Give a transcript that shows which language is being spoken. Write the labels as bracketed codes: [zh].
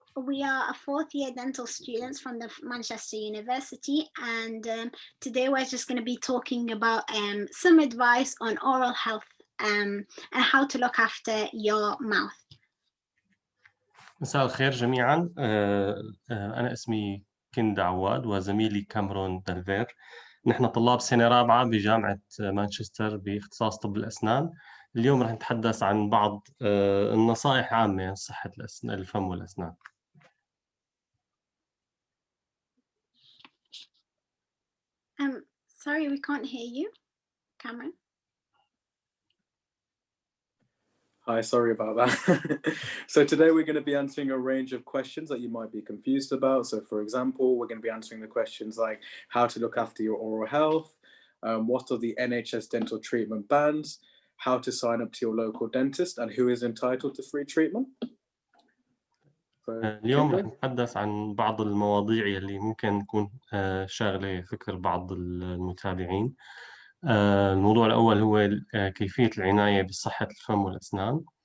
[en] We are a fourth-year dental students from the Manchester University, and today we're just going to be talking about some advice on oral health and how to look after your mouth. [ar] مساء الخير جميعا. أنا اسمي كندا عواد وزميلي كامرون دلفير. نحن طلاب سنة رابعة بجامعة مانشستر باختصاص طب الأسنان. اليوم رح نتحدث عن بعض النصائح عامة عن صحة الفم والأسنان. [en] Sorry, we can't hear you, Cameron. Hi, sorry about that. So today we're going to be answering a range of questions that you might be confused about. So for example, we're going to be answering the questions like how to look after your oral health, what are the NHS Dental Treatment bans, how to sign up to your local dentist, and who is entitled to free treatment. [ar] اليوم رح نتحدث عن بعض المواضيع اللي ممكن تكون شاغلة فكر بعض المتابعين. الموضوع الأول هو كيفية العناية بصحة الفم والأسنان.